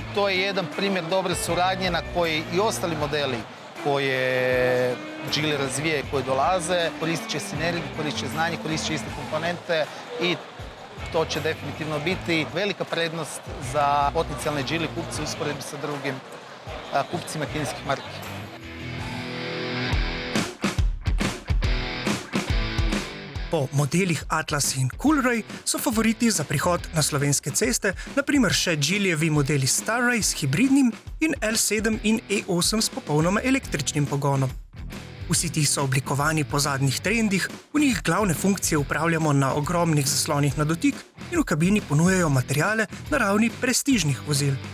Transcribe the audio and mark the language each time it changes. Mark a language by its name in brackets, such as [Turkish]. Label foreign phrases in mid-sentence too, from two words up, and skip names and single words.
[Croatian] To je jedan primjer dobre suradnje na koji i ostali modeli koje Geely razvije, koje dolaze, koristit će sinergiju, koristit će znanje, koristit će iste komponente i to će definitivno biti velika prednost za potencijalne Geely kupce usporedbi sa drugim kupcima kineskih marki. [Slovenian] Po modelih Atlas in Coolray so favoriti za prihod na slovenske ceste, naprimer še Geelyjevi modeli Starray s hibridnim in L7 in E8 s popolnoma električnim pogonom. Vsi ti so oblikovani po zadnjih trendih, v njih glavne funkcije upravljamo na ogromnih zaslonih na dotik in v kabini ponujajo materiale na ravni prestižnih vozil.